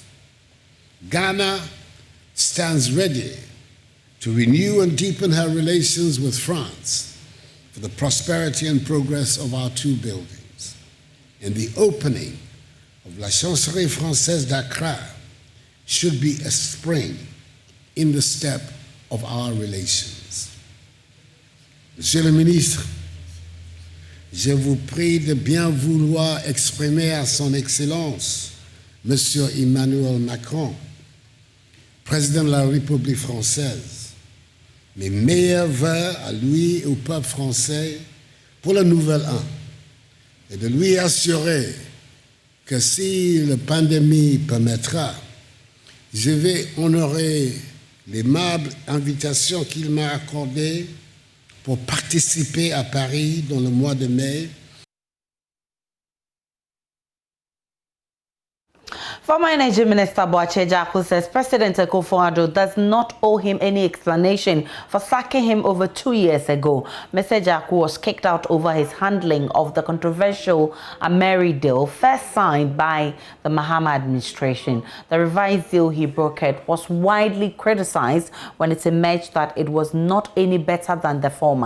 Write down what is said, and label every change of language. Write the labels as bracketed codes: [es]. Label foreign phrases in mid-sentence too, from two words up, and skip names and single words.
[en] Ghana stands ready to renew and deepen her relations with France for the prosperity and progress of our two buildings. And the opening of La Chancellerie Française d'Accra should be a spring in the step of our relations. [fr] Monsieur le ministre, je vous prie de bien vouloir exprimer à son Excellence, Monsieur Emmanuel Macron, Président de la République française, mes meilleurs vœux à lui et au peuple français pour le nouvel an, et de lui assurer que si la pandémie permettra, je vais honorer l'aimable invitation qu'il m'a accordée pour participer à Paris dans le mois de mai. [en] Former Energy Minister Boakye Agyarko says President Akufo-Addo does not owe him any explanation for sacking him over 2 years ago. Mr. Agyarko was kicked out over his handling of the controversial Ameri deal first signed by the Mahama administration. The revised deal he brokered was widely criticized when it emerged that it was not any better than the former.